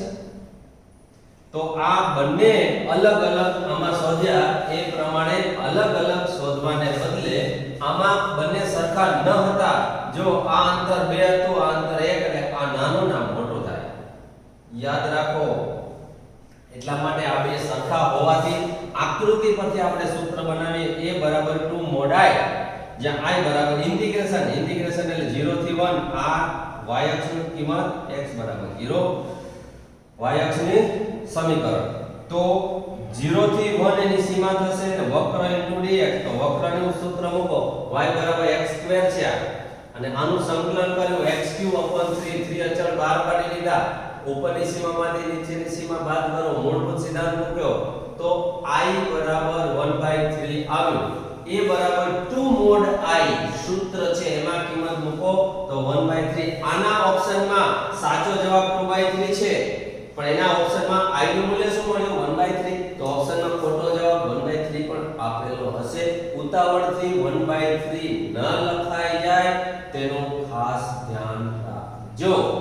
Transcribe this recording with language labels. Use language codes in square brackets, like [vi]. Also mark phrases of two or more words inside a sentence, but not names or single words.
[gu] તો આ બંને અલગ અલગ આમાં શોધ્યા એ પ્રમાણે અલગ અલગ શોધવાને બદલે આમાં બંને સરખા ન હતા. જો આ અંતર 2 હતું, આ અંતર 1 એટલે આ નાનો ના મોટો થાય. યાદ રાખો, એટલા માટે આ બે સરખા હોવાથી આકૃતિ પરથી આપણે સૂત્ર બનાવીએ a બરાબર 2 mod i, જ્યાં i બરાબર ઇન્ટિગ્રેશન એટલે 0 થી 1. આ y અક્ષની કિંમત x બરાબર 0, y અક્ષની સમીકરણ. તો 0 થી 1 એની સીમા થશે અને વક્ર * dx. તો વક્રનું સૂત્ર મૂકો, y બરાબર x2 છે અને આનું સંકલન કર્યું x3/3. 3 અચળ બહાર કાઢી લીધા. ઉપરની સીમામાંથી નીચેની સીમા બાદ કરો, મૂળભૂત સિદ્ધાંત મૂક્યો તો i બરાબર 1/3 આવ્યું. a બરાબર 2 mod i સૂત્ર છે એમાં કિંમત મૂકો તો 1/3. આના ઓપ્શનમાં સાચો જવાબ 2/3 છે, પણ એના ઓપ્શનમાં i નું મૂલ્ય શું મળ્યું? 1/3. તો ઓપ્શનમાં ખોટો જવાબ 1/3 પણ આપેલો હશે. ઉતાવળથી 1/3 ન લખાઈ જાય તેનું ખાસ ધ્યાન રાખજો.